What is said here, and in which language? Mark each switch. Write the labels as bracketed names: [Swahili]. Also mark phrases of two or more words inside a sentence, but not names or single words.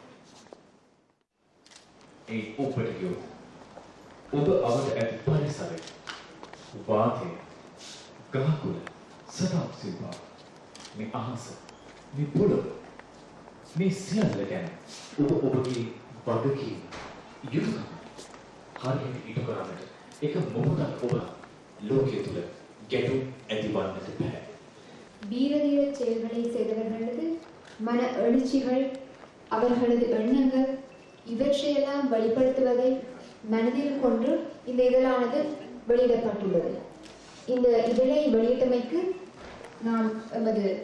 [Sinhala] ඒ ඔබට කියෝ ඔබ අවද ඇති පරිසරය වාතය ගහකොළ සදාප් සිල්වා මේ අහස මේ පොළොව මේ සියල්ල ගැන ඔබ ඔබගේ වගකීම යුතුකම හරියට ඉටු කරන්නට එක මොහොතක් ඔබ ලෝකයේ තුල ගැටුම් ඇතිවන්නට බෑ. [Tamil] வீரதீர செயல்களை செய்தவர்களது மன எழுச்சிகள் அவர்களது எண்ணங்கள் இவற்றையெல்லாம் வெளிப்படுத்துவதை மனதில் கொண்டு இந்த இதழானது வெளியிடப்பட்டுள்ளது. இந்த இதழை வெளியிட்டமைக்கு நாம் எமது